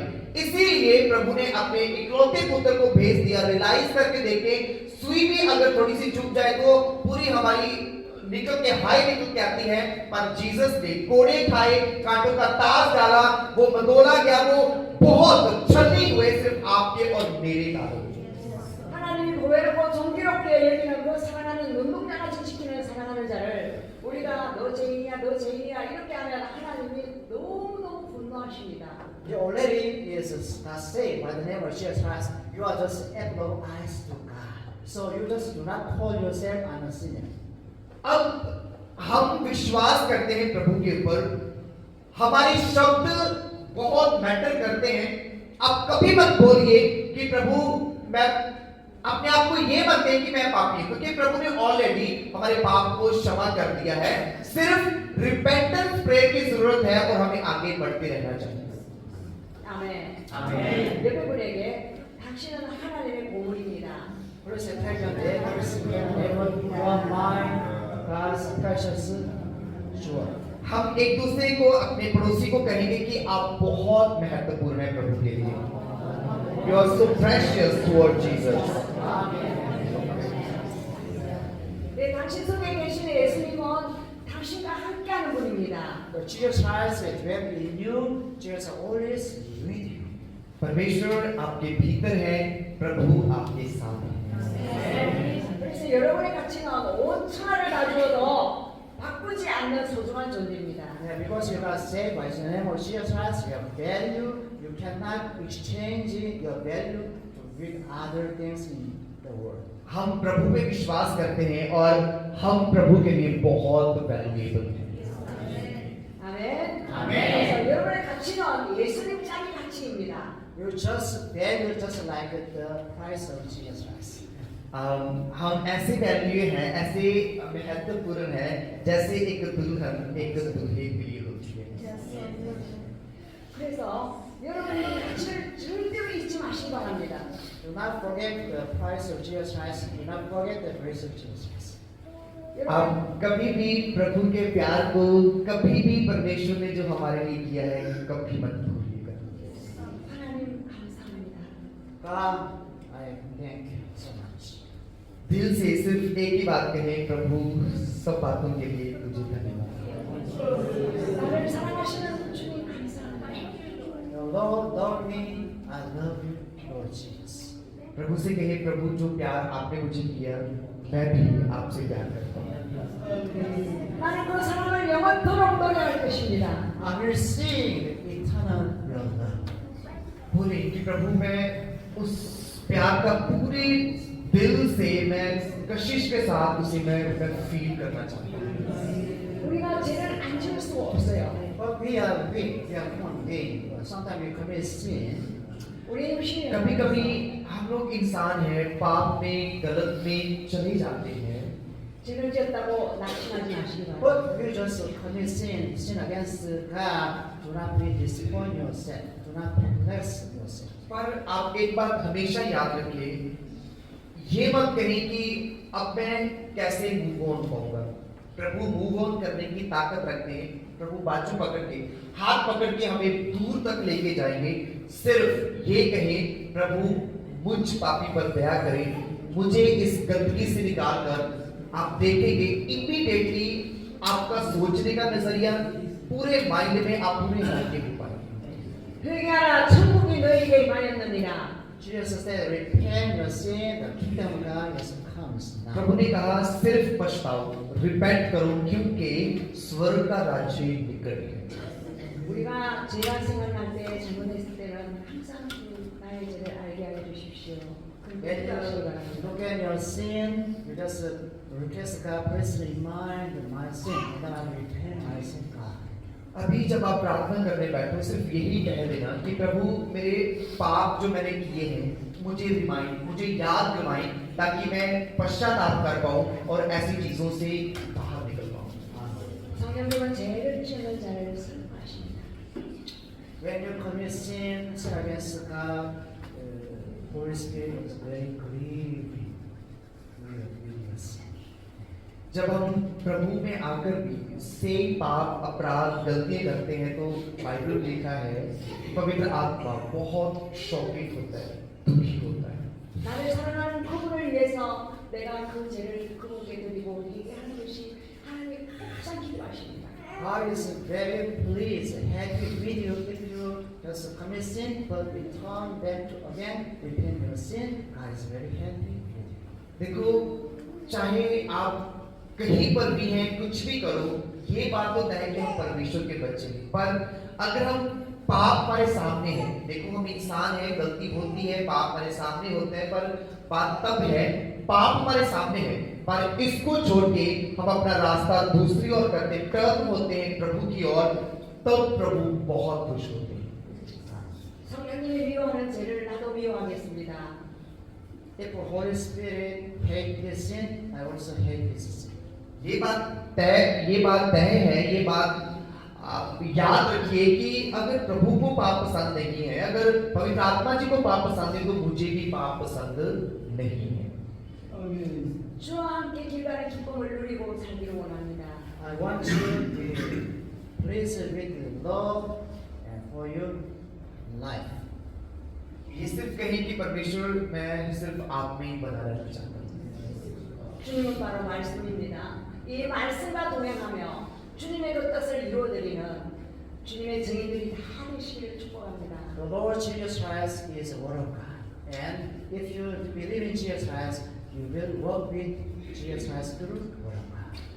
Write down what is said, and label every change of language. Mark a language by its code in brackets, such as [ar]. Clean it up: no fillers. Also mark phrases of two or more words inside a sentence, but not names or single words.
[hi] इसीलिए प्रभु ने अपने इकलौते पुत्र को भेज दिया। रियलाइज करके देखे, सुई भी अगर थोड़ी सी चुप जाए तो पूरी हमारी निकल के निकल के आती है, पर जीसस ने कोड़े खाए, कांटों का ताज डाला, वो मदोला गया, वो बहुत छलनी हुए सिर्फ आपके और मेरे कारण। [ko] 하나님이 고해롭고 정기롭게 여기는 그 사랑하는 눈동자같이 지키는 사랑하는 자를 우리가 너 죄인이야 너 죄인이야 이렇게 하면 하나님이 너무너무 분노하십니다. [en] You already is saved by the name of Jesus Christ. You are just apple of eyes to God. So you just do not call yourself a sinner. [hi] अब हम विश्वास करते हैं प्रभु के ऊपर, हमारे शब्द बहुत मैटर करते हैं। आप कभी मत बोलिए कि प्रभु मैं अपने आप को ये मत कहें कि मैं पापी हूं, क्योंकि प्रभु ने ऑलरेडी हमारे पाप को क्षमा कर दिया है। सिर्फ [en] repentance prayer [hi] की जरूरत है और हमें आगे बढ़ते रहना चाहिए। [ko] 아멘. 아멘. 옆에 분에게 당신은 하나님의 보물입니다. [en] Please tell your neighbor, you are mine, God's precious jewel. [hi] हम एक दूसरे को, अपने पड़ोसी को कहेंगे कि आप बहुत महत्वपूर्ण है प्रभु के लिए। [en] You are so precious toward Jesus. [ko] 네, 당신 속에 계신 예수님은 당신과 함께하는 분입니다. [en] The Jesus Christ is dwelling in you. Jesus always with you. [hi] परमेश्वर आपके भीतर है, प्रभु आपके साथ है। [ko] 그래서 여러분의 가치는 온 천하를 가지고도 바꾸지 않는 소중한 존재입니다. [en] Yeah, because you are saved by the name of Jesus Christ, you have value. You cannot exchange your value with other things in the world. [hi] हम प्रभु पे विश्वास करते हैं और हम प्रभु के लिए बहुत वैल्यूएबल हैं। [ko] 아멘. 아멘. 그래서 여러분의 가치는 예수님 짝의 가치입니다. [en] You just value just like the price of Jesus Christ. [hi] हम ऐसे वैल्यू हैं, ऐसे महत्वपूर्ण हैं जैसे एक दुल्हन एक दूल्हे के लिए होती है। [ko] 그래서 여러분이 가치를 절대로 잊지 마시기 바랍니다. [en] Do not forget the price of Jesus Christ. Do not forget the grace of Jesus Christ. [hi] आप कभी भी प्रभु के प्यार को, कभी भी परमेश्वर ने जो हमारे लिए किया है, कभी मत भूलिएगा। [ko] 하나님 감사합니다. [en] God, I thank you so much. [hi] दिल से सिर्फ एक ही बात कहें, प्रभु सब बातों के लिए तुझे धन्यवाद। [ko] 나를 사랑하시는 주님 감사합니다. [en] The Lord loved me. I love you, Lord Jesus. [hi] प्रभु से कहे, प्रभु जो प्यार आपने मुझे किया, मैं भी आपसे प्यार करता हूँ। [ko] 나는 그 사랑을 영원토록 노래할 것입니다. [en] I will sing eternal your love. [hi] बोले कि प्रभु मैं उस प्यार का पूरे दिल से, मैं कशिश के साथ उसे मैं फील करना चाहता हूँ। [ko] 우리가 죄를 안 지을 수 없어요. [en] But we are weak. We are human beings. Sometimes we commit sin. [ko] 우리 힘이 [hi] कभी कभी हम लोग इंसान हैं, पाप में, गलत में चले जाते हैं। [ko] 죄를 지었다고 낙심하지 마시기 바랍니다. [en] But you just commit sin against God. Do not be disappoint yourself. Do not perplex yourself. [hi] पर आप एक बात हमेशा याद रखिए, ये मत कहें कि अब मैं कैसे [en] move on [hi] होऊंगा। प्रभु [en] move on [hi] करने की ताकत रखते हैं। प्रभु बाजू पकड़ के, हाथ पकड़ के हमें दूर तक लेके जाएंगे। सिर्फ ये कहें, प्रभु मुझ पापी पर दया करें, मुझे इस गंदगी से निकाल कर। आप देखेंगे इमीडिएटली आपका सोचने का नजरिया पूरे माइंड में आप पूरे इलाके में पाएंगे। [ko] 회개하라 천국이 너희에게 임하였느니라. [en] Jesus said, repent your sin, the kingdom of God is comes now. [hi] प्रभु ने कहा सिर्फ पछताओ, रिपेंट करो, क्योंकि स्वर्ग का राज्य निकट है। [ko] 우리가 죄악 생활할 때 잘못했을 때는 항상 나의 죄를 알게 하여 주십시오. [en] When [ko] 그렇게 [en] you [ko] 기도하시기 바랍니다. [en] look at your sin, you just request God, please remind my sin, and then I repent my sin, God. [hi] अभी जब आप प्रार्थना करने बैठो, सिर्फ यही कह देना कि प्रभु मेरे पाप जो मैंने किए हैं, मुझे रिमाइंड, मुझे याद दिलाएं ताकि मैं पश्चाताप कर पाऊं और ऐसी चीजों से बाहर निकल पाऊं। [ko] 성령님은 죄를 지으는 자를 슬퍼하십니다. [en] When you commit sin, sin against God, Holy Spirit is very grieved with your sin. [hi] जब हम प्रभु में आकर भी सेम पाप अपराध गलतियां करते हैं तो बाइबल में लिखा है पवित्र आत्मा बहुत शोकित होता है, दुखी होता है। [ko] 나를 사랑하는 그분을 위해서 내가 그 죄를 그분께 드리고 회개하는 것이 하나님의 가장 기도하십니다. [en] God is very pleased and happy with you if you just commit sin, but return back to again, repent your sin. God is very happy with you. [hi] देखो, चाहे आप कहीं पर भी हैं, कुछ भी करो, ये बात तो तय है कि हम परमेश्वर के बच्चे हैं। पर अगर हम पाप हमारे सामने है, देखो हम इंसान है, गलती होती है, पाप हमारे सामने होते हैं, पर बात तब है पाप हमारे सामने है, पर इसको छोड़ के हम अपना रास्ता दूसरी ओर करते, टर्न होते हैं प्रभु की ओर, तब प्रभु बहुत खुश होते हैं। [ko] 성령님이 미워하는 죄를 나도 미워하겠습니다. [en] If the Holy Spirit hate this sin, I also hate this sin. [hi] ये बात तय है, ये बात आप याद रखिए कि अगर प्रभु को पाप पसंद नहीं है, अगर पवित्र आत्मा जी को पाप पसंद है, तो मुझे भी पाप पसंद नहीं है। [ko] 주와 함께 길가의 기쁨을 누리고 살기를 원합니다. [en] I want you to be pleased with love and for your life. [hi] ये सिर्फ कहीं कि परमेश्वर मैं सिर्फ आप में ही बना रहना चाहता हूँ। [ko] 주님은 바로 말씀입니다. 이 말씀과 동행하며 주님의 그 뜻을 이루어드리는 주님의 증인들이 다 되시기를 축복합니다. [en] The Lord Jesus Christ is the Word of God. And if you believe in Jesus Christ, you will walk with Jesus Christ through the Word of God.